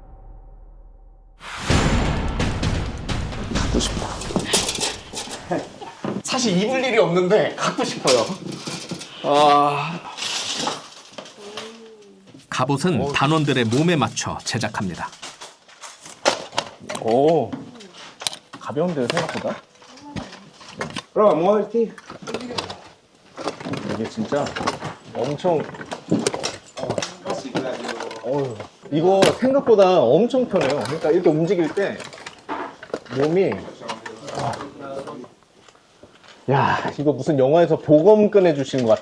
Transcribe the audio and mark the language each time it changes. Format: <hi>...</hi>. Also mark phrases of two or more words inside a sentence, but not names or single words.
<ko>갖고 싶다. 사실 입을 일이 없는데 갖고 싶어요. 아. 갑옷은 단원들의 몸에 맞춰 제작합니다. 오. 가벼운데요, 생각보다?</ko> <it>Prova a muoverti.</it> <ko>이게 진짜 엄청. 이거 생각보다 엄청 편해요. 그러니까 이렇게 움직일 때 몸이. 야, 이거 무슨 영화에서 보검 꺼내주시는 것 같다.</ko>